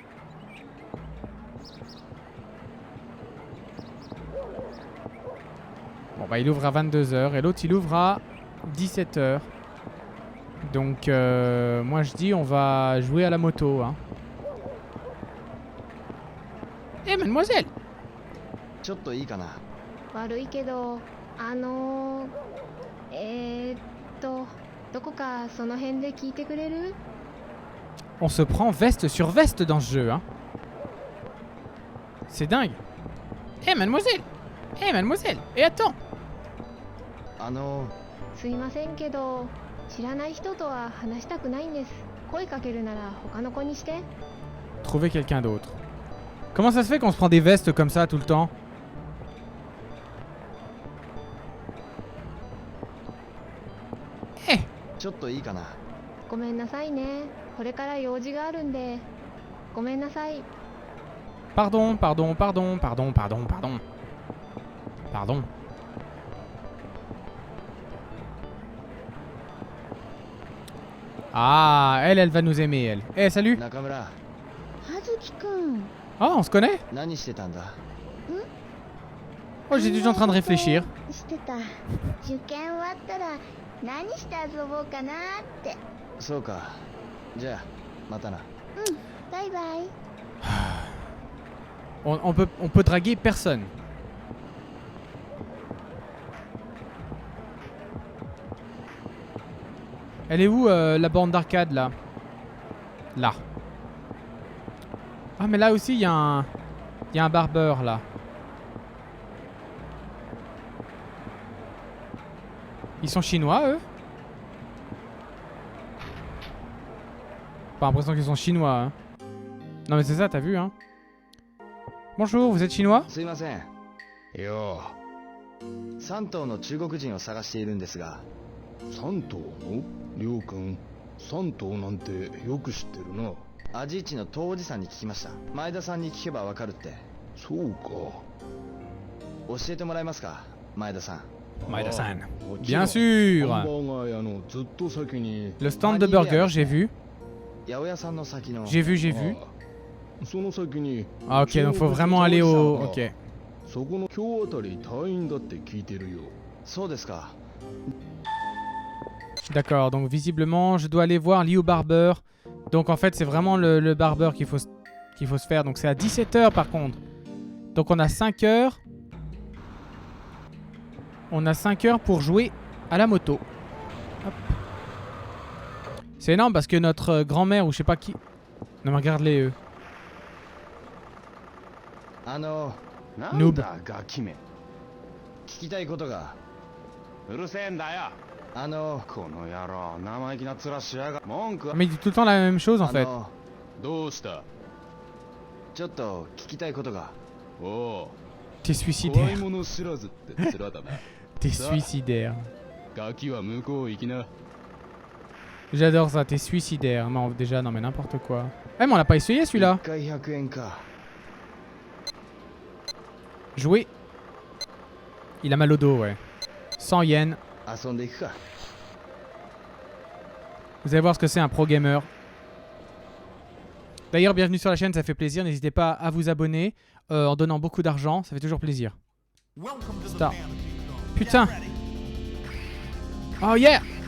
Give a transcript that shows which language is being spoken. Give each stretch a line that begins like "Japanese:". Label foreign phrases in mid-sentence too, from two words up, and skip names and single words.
French: Bon bah il ouvre à 22h et l'autre il ouvre à 17h. Donc moi je dis on va jouer à la moto hein. Eh mademoiselle!
Japanese: ちょっといいかな。悪いけど、どこかその辺で聞いてくれる？
French: On se prend veste sur veste dans ce jeu hein. C'est dingue. Eh mademoiselle! Eh mademoiselle! Et attends!
Japanese: すいませんけど、知らない人とは話したくないんです。声かけるなら他の子にして。
French: Trouver quelqu'un d'autre. Comment ça se fait qu'on se prend des vestes comme ça tout le temps? Eh!
Japanese: ちょっといいかな。ごめんなさいね。これから用事があるんで。ごめんなさい。
French: Pardon, pardon, pardon, pardon, pardon, pardon. Pardon. Ah, elle va nous aimer, elle. Eh, salut!
Japanese: 中村、葉月くん
French: Oh, on se connaît?
Japanese: 何してたんだ？
French: Oh, j'étais juste en train de réfléchir.
Japanese: してた。受験終わったら何して遊ぼうかなって。そうか。じゃあ、またな。バイバイ。
French: On peut draguer personne. Elle est où la borne d'arcade là? Là. Ah mais là aussi il y a un barbeur là. Ils sont chinois eux? Pas l'impression qu'ils sont chinois hein. Non mais c'est ça, t'as vu hein. Bonjour, vous êtes chinois?
Japanese: すいません。よ 3頭の中国人を探しているんですが。 3頭のりょうくん、3頭なんてよく知ってるな。アジイチの東おじさんに聞きました。前田さんに聞けばわかるって。そうか。教えてもらえますか、前田さん。 Maeda-san. もちろん
French: Bien sûr.
Japanese: ハンバーガー屋のずっと先に
French: Le stand de burger, j'ai vu.
Japanese: 八百屋さんの先の
French: J'ai vu, j'ai vu.
Japanese: その先に
French: Ah, ok, donc faut vraiment aller au... Ok.
Japanese: そこの今日あたり退院だって聞いてるよ。そうですか。
French: D'accord, donc visiblement, je dois aller voir Liu Barber. Donc en fait, c'est vraiment le barber qu'il faut se faire. Donc c'est à 17h par contre. Donc on a 5 heures. On a 5 heures pour jouer à la moto. Hop. C'est énorme parce que notre grand-mère ou je sais pas qui... Non mais regarde-les eux.
Japanese: な Noob んだガキめ。聞きたいことが。うるせえんだよ。この野郎生意気な面しやが。文句は
French: Mais il dit tout le temps la même chose en fait.
Japanese: どうした？ちょっと聞きたいことが。おお。
French: T'es
Japanese: 怖い
French: suicidaire.
Japanese: もの知らずって面だな。
French: T'es suicidaire.
Japanese: ガキは向こう行きな。
French: J'adore ça, t'es suicidaire. Non, déjà, non mais n'importe quoi. Eh mais on l'a pas essayé celui-là.
Japanese: 1 回100円か。
French: Jouer. Il a mal au dos, ouais. 100 yens.
Japanese: 遊んでいくか。
French: Vous allez voir ce que c'est un
English: pro gamer.
French: D'ailleurs, bienvenue sur la chaîne, ça fait plaisir. N'hésitez pas à vous abonner en donnant beaucoup d'argent, ça fait toujours plaisir. Start. Putain.
English: Oh yeah.